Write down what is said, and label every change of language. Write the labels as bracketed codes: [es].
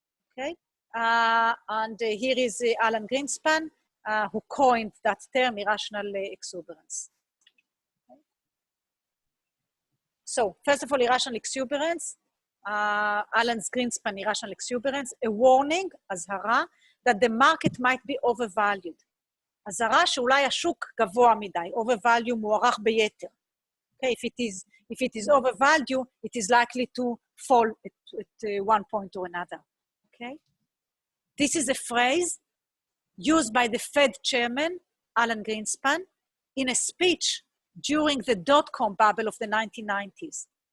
[en] Okay, and here is Alan Greenspan, who coined that term, irrational exuberance. Okay. So first of all, irrational exuberance, Alan's Greenspan, irrational exuberance, a warning, azhara, that the market might be overvalued. [he] azhara שאולי השוק גבוה מדי, [en] overvalue [he] מוערך ביתר. [en] Okay, if it is overvalued, it is likely to fall at one point or another. Okay, this is a phrase used by the Fed chairman, Alan Greenspan, in a speech during the dot-com bubble of the 1990s.